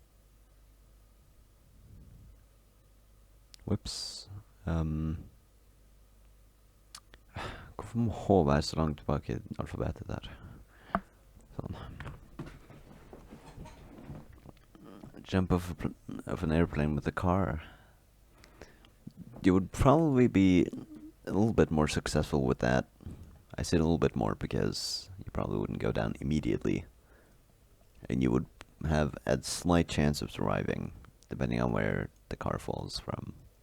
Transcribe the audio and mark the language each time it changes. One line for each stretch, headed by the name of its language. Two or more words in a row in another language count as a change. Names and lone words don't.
English: Whoops.
Norwegian: Hvorfor må H være så langt tilbake i alfabetet der? Sånn.
English: Jump off an airplane with a car. You would probably be a little bit more successful with that. I said a little bit more because you probably wouldn't go down immediately. And you would have a slight chance of surviving, depending on where the car falls from.